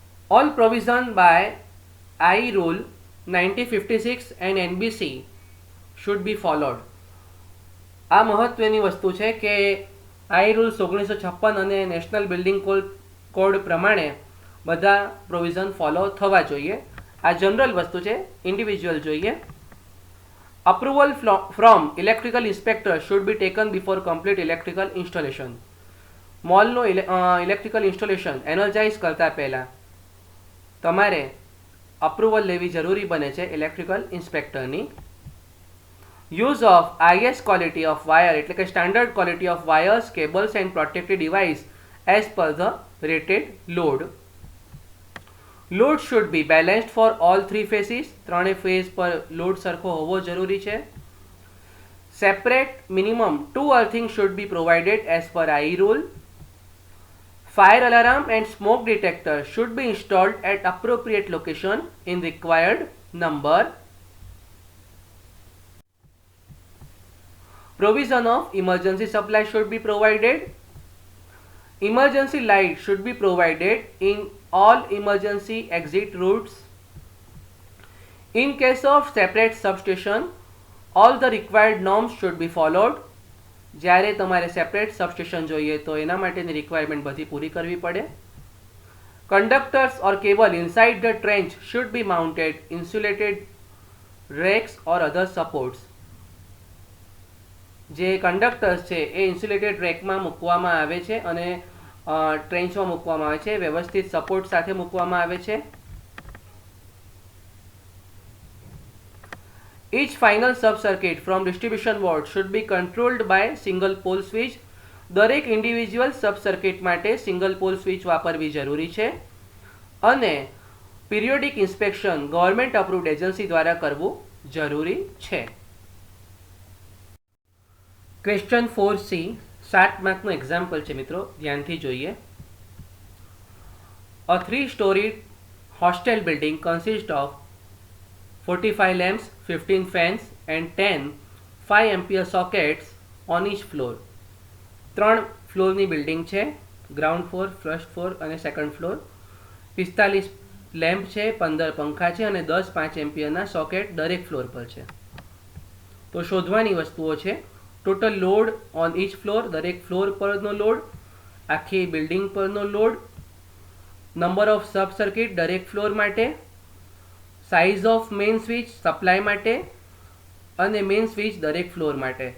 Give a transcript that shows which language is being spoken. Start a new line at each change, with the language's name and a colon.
English: All provision by I Rule 1956 and NBC should be followed.
Gujarati: આ મહત્વની વસ્તુ છે કે આઈ રૂલ્સ 1956 અને નેશનલ બિલ્ડિંગ કોડ પ્રમાણે બધા પ્રોવિઝન ફોલો થવા જોઈએ. આ જનરલ વસ્તુ છે, ઇન્ડિવિજ્યુઅલ જોઈએ.
English: Approval from electrical inspector should be taken before complete electrical installation.
Gujarati: મોલનું electrical installation energise કરતાં પહેલાં તમારે અપ્રુવલ લેવી જરૂરી બને છે electrical ઇન્સ્પેક્ટરની.
English: use of highest quality of wire
Gujarati: એટલે કે
English: Standard quality of wires, cables and protected device as per the rated load. Load should be balanced for all 3 phases.
Gujarati: 3 phase પર લોડ સરખો હોવો જરૂરી છે.
English: Separate minimum 2 earthing should be provided as per I rule. Fire alarm and smoke detector should be installed at appropriate location in required number. Provision of emergency supply should be provided. Emergency light should be provided in all emergency exit routes. In case of separate substation, all the required norms should be followed.
Gujarati: જ્યારે તમારે separate substation જોઈએ તો એના માટેની requirement બધી પૂરી કરવી પડે.
English: Conductors or cable inside the trench should be mounted insulated racks or other supports.
Gujarati: જે કંડક્ટર્સ છે એ ઇન્સ્યુલેટેડ રેકમાં મૂકવામાં આવે છે અને ટ્રેન્ચમાં મૂકવામાં આવે છે, વ્યવસ્થિત સપોર્ટ સાથે મૂકવામાં આવે છે.
English: Each final sub-circuit from distribution board should be controlled by single pole switch.
Gujarati: દરેક ઇન્ડિવિજ્યુઅલ સબ-સર્કિટ માટે સિંગલ પોલ સ્વિચ વાપરવી જરૂરી છે અને periodic inspection government approved agency દ્વારા કરવું જરૂરી છે. ક્વેશ્ચન 4C 7 માર્કનું એક્ઝામ્પલ છે મિત્રો, ધ્યાનથી જોઈએ.
English: A 3-story hostel building consists of 45 lamps, 15 fans and 10 5 ampere sockets on each floor.
Gujarati: 3 ફ્લોરની building છે, ગ્રાઉન્ડ ફ્લોર, ફર્સ્ટ ફ્લોર અને સેકન્ડ ફ્લોર. 45 લેમ્પ છે, 15 પંખા છે અને 10 5 એમ્પિયરના સોકેટ દરેક ફ્લોર પર છે. તો શોધવાની વસ્તુઓ છે:
English: total load on each floor,
Gujarati: દરેક ફ્લોર પરનો લોડ, આખી બિલ્ડિંગ પરનો load,
English: number of sub circuit
Gujarati: દરેક ફ્લોર માટે,
English: size of main switch
Gujarati: supply માટે અને મેઇન સ્વિચ દરેક ફ્લોર માટે.